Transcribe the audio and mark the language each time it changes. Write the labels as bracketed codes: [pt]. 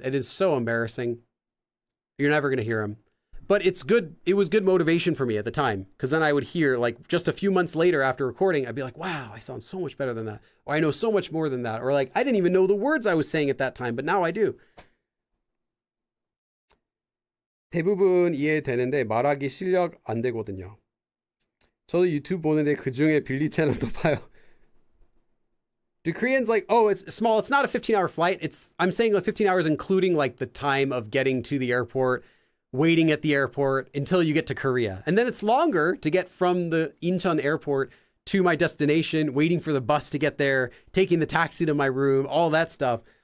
[en] It is so embarrassing. You're never going to hear them, but it's good. It was good motivation for me at the time, because then I would hear, like, just a few months later after recording, I'd be like, wow, I sound so much better than that. Or I know so much more than that. Or like, I didn't even know the words I was saying at that time, but now I do. [ko] 대부분 이해되는데 말하기 실력 안 되거든요. 저도 유튜브 보는데 그중에 빌리 채널도 봐요. [en] Do Koreans like, oh, it's small. It's not a 15-hour flight. I'm saying like 15 hours, including like the time of getting to the airport, waiting at the airport until you get to Korea. And then it's longer to get from the Incheon airport to my destination, waiting for the bus to get there, taking the taxi to my room, all that stuff.